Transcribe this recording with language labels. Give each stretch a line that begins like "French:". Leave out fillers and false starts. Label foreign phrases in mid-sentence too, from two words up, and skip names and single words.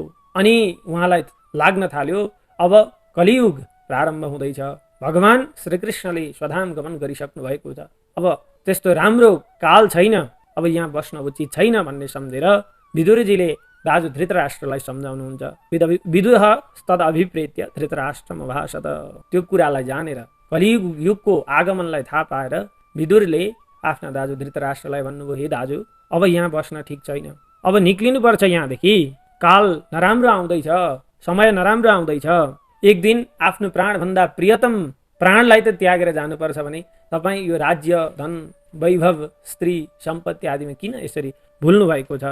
Nepali: अनि उहाँलाई लाग्न थाल्यो अब कलियुग प्रारम्भ हुँदैछ, भगवान श्रीकृष्णले स्वधाम गमन गरिसक्नु भएको छ, अब त्यस्तो राम्रो काल छैन, अब यहाँ बस्न उचित छैन भन्ने सम्झेर विदुरजीले दाजु धृतराष्ट्रलाई सम्झाउनुहुन्छ।
Sanskrit: विदुरः तद अभिप्रेत्य धृतराष्ट्रम अभाषत।
Nepali: त्यो कुरालाई जानेर कलियुगको आगमनलाई थाहा पाएर विदुरले आफ्ना दाजु धृतराष्ट्रलाई भन्नुभयो, हे दाजु अब यहाँ बस्न ठिक छैन, अब निक्लिनुपर्छ यहाँदेखि, काल नराम्रो आउँदैछ, समय नराम्रो आउँदैछ। एक दिन आफ्नो प्राणभन्दा प्रियतम प्राणलाई त त्यागेर जानुपर्छ भने तपाईँ यो राज्य धन वैभव स्त्री सम्पत्ति आदिमा किन यसरी भुल्नु भएको छ?